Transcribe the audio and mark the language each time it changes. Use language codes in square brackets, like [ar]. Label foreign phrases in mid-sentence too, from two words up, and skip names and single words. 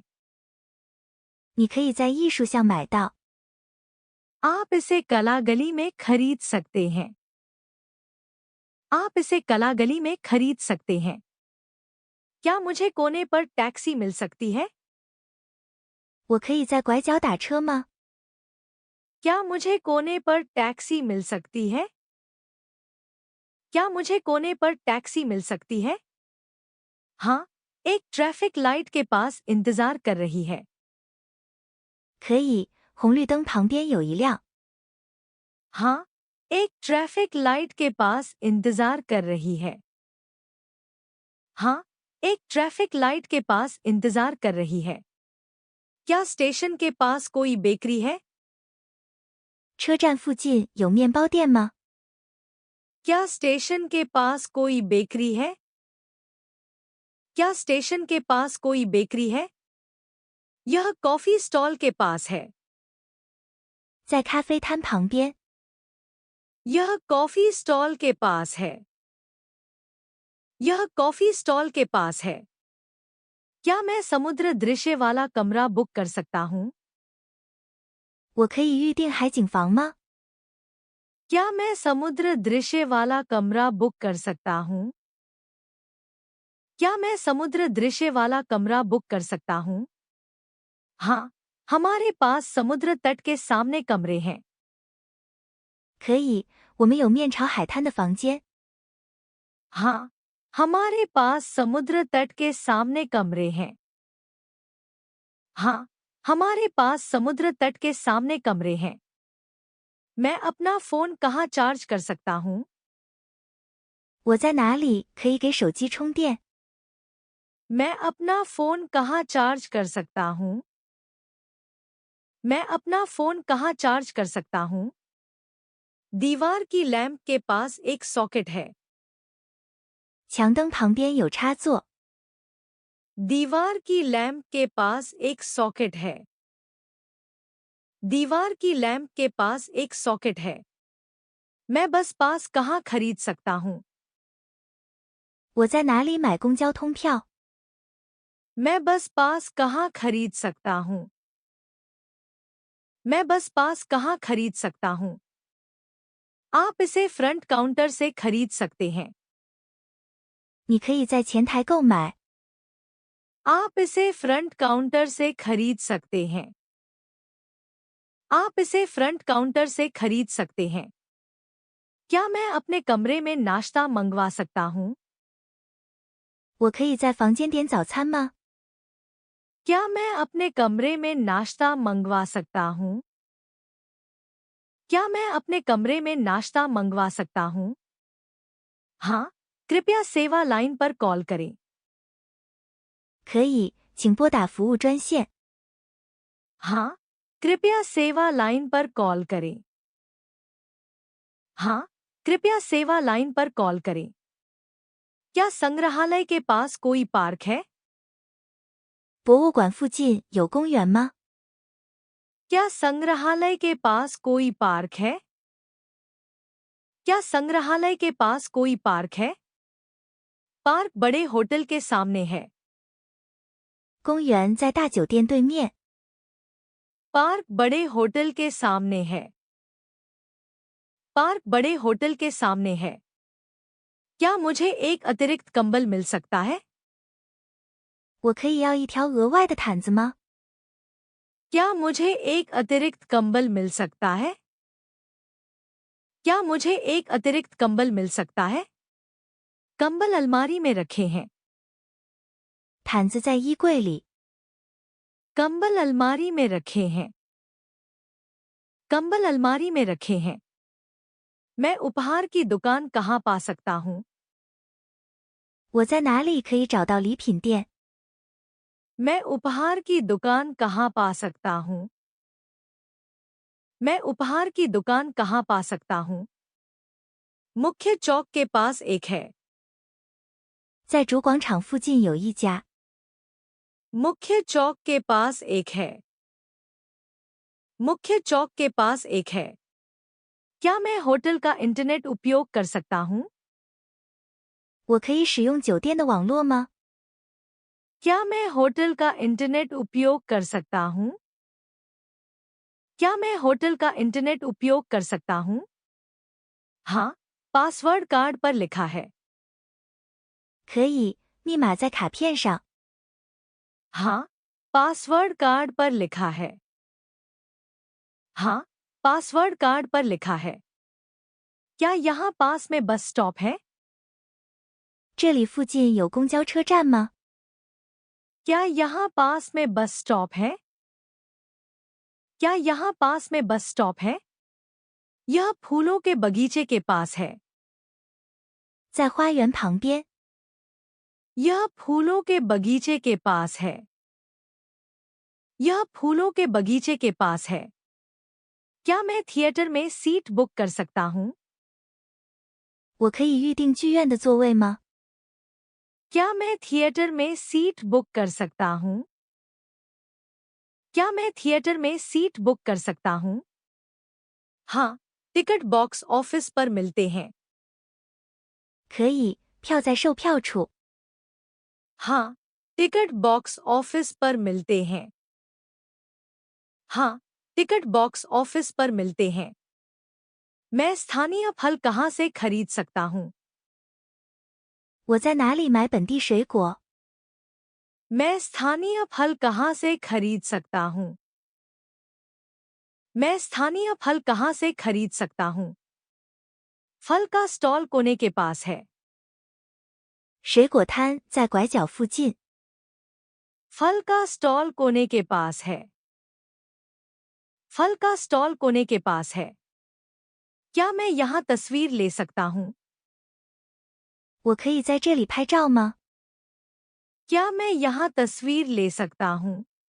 [zh] 你可以在艺术巷买到。 [hi] आप इसे कला गली में खरीद सकते हैं। आप इसे कला गली में खरीद सकते हैं। क्या मुझे कोने पर टैक्सी मिल सकती है? [zh] 我可以在拐角打车吗？ [hi] क्या मुझे कोने पर टैक्सी मिल सकती है? क्या मुझे कोने पर टैक्सी मिल सकती है? हाँ, एक [en] traffic light [hi] के पास इंतजार कर रही है। [zh] 可以，红绿灯旁边有一辆。 [hi] हाँ, एक [en] traffic light [hi] के पास इंतजार कर रही है। हाँ, एक [en] traffic light [hi] के पास इंतजार कर रही है। क्या स्टेशन के पास कोई बेकरी है? [zh] 车站附近有面包店吗？ [hi] क्या स्टेशन के पास कोई बेकरी है? क्या स्टेशन के पास कोई बेकरी है? यह [en] coffee stall [hi] के पास है। [zh] 在咖啡摊旁边。 [hi] यह [en] coffee stall [hi] के पास है। यह [en] coffee stall [hi] के पास है। क्या मैं समुद्र दृश्य वाला कमरा बुक कर सकता हूँ? [zh] 我可以预订海景房吗？ [hi] क्या मैं समुद्र दृश्य वाला कमरा बुक कर सकता हूँ? क्या मैं समुद्र दृश्य वाला कमरा बुक कर सकता हूँ? हाँ, हमारे पास समुद्र तट के सामने कमरे हैं। [zh] 可以，我们有面朝海滩的房间。 [hi] हाँ, हमारे पास समुद्र तट के सामने कमरे हैं। हाँ, हमारे पास समुद्र तट के सामने कमरे हैं। मैं अपना फोन कहाँ चार्ज कर सकता हूँ? [zh] 我在哪里可以给手机充电？ [hi] मैं अपना फोन कहाँ चार्ज कर सकता हूँ? मैं अपना फोन कहाँ चार्ज कर सकता हूँ? दीवार की लैंप के पास एक सॉकेट है। [zh] 墙灯旁边有插座。 [hi] दीवार की लैंप के पास एक सॉकेट है। दीवार की लैंप के पास एक सॉकेट है। मैं [en] bus pass [hi] कहाँ खरीद सकता हूँ? [zh] 我在哪里买公交通票？ [hi] मैं [en] bus pass [hi] कहाँ खरीद सकता हूँ? मैं [en] bus pass [hi] कहाँ खरीद सकता हूँ? आप इसे [en] front counter [hi] से खरीद सकते हैं। [zh] 你可以在前台购买。 [hi] आप इसे [en] front counter [hi] से खरीद सकते हैं। आप इसे [en] front counter [hi] से खरीद सकते हैं। क्या मैं अपने कमरे में नाश्ता मंगवा सकता हूँ? [zh] 我可以在房间点早餐吗？ [hi] क्या मैं अपने कमरे में नाश्ता मंगवा सकता हूँ? क्या मैं अपने कमरे में नाश्ता मंगवा सकता हूँ? हाँ, कृपया सेवा लाइन पर कॉल करें। [zh] 可以，请拨打服务专线。 [hi] हाँ, कृपया सेवा लाइन पर कॉल करें। हाँ, कृपया सेवा लाइन पर कॉल करें। क्या संग्रहालय के पास कोई पार्क है? [zh] 博物馆附近有公园吗？ [hi] क्या संग्रहालय के पास कोई पार्क है? क्या संग्रहालय के पास कोई पार्क है? पार्क बड़े होटल के सामने है। [zh] 公园在大酒店对面。 [hi] पार्क बड़े होटल के सामने है। पार्क बड़े होटल के सामने है। क्या मुझे एक अतिरिक्त कंबल मिल सकता है? [zh] 我可以要一条额外的毯子吗？ [hi] क्या मुझे एक अतिरिक्त कंबल मिल सकता है? क्या मुझे एक अतिरिक्त कंबल मिल सकता है? कंबल अलमारी में रखे हैं। [zh] 毯子在衣柜里。 [hi] कंबल अलमारी में रखे हैं। कंबल अलमारी में रखे हैं। मैं उपहार की दुकान कहाँ पा सकता हूँ? [zh] 我在哪里可以找到礼品店？ [hi] मैं उपहार की दुकान कहाँ पा सकता हूँ? मैं उपहार की दुकान कहाँ पा सकता हूँ? मुख्य चौक के पास एक है। [zh] 在主广场附近有一家。 [hi] मुख्य चौक के पास एक है। मुख्य चौक के पास एक है। क्या मैं होटल का इंटरनेट उपयोग कर सकता हूँ? [zh] 我可以使用酒店的网络吗？ [hi] क्या मैं होटल का इंटरनेट उपयोग कर सकता हूँ? क्या मैं होटल का इंटरनेट उपयोग कर सकता हूँ? हाँ, [en] password card [hi] पर लिखा है। [zh] 可以，密码在卡片上。 [hi] हाँ, [en] password card [hi] पर लिखा है। हाँ, [en] password card [hi] पर लिखा है। क्या यहाँ पास में [en] bus stop [hi] है? [zh] 这里附近有公交车站吗？ [hi] क्या यहाँ पास में [en] bus stop [hi] है? क्या यहाँ पास में [en] bus stop [hi] है? यह फूलों के बगीचे के पास है। [zh] 在花园旁边。 [hi] यह फूलों के बगीचे के पास है। यह फूलों के बगीचे के पास है। क्या मैं थिएटर में [en] seat book [hi] कर सकता हूँ? [zh] 我可以预订剧院的座位吗？ [hi] क्या मैं थिएटर में [en] seat book [hi] कर सकता हूँ? क्या मैं थिएटर में [en] seat book [hi] कर सकता हूँ? हाँ, [en] ticket box office [hi] पर मिलते हैं। [zh] 可以，票在售票处。 [hi] हाँ, [en] ticket box office [hi] पर मिलते हैं। हाँ, [en] ticket box office [hi] पर मिलते हैं। मैं स्थानीय फल कहाँ से खरीद सकता हूँ? [zh] 我在哪里买本地水果？ [hi] मैं स्थानीय फल कहाँ से खरीद सकता हूँ? मैं स्थानीय फल कहाँ से खरीद सकता हूँ? फल का स्टॉल कोने के पास है। [zh] 水果摊在拐角附近。 [hi] फल का स्टॉल कोने के पास है। फल का स्टॉल कोने के पास है। क्या मैं यहाँ तस्वीर ले सकता हूँ? [zh] 我可以在这里拍照吗？ [hi] क्या मैं यहाँ तस्वीर ले सकता हूँ?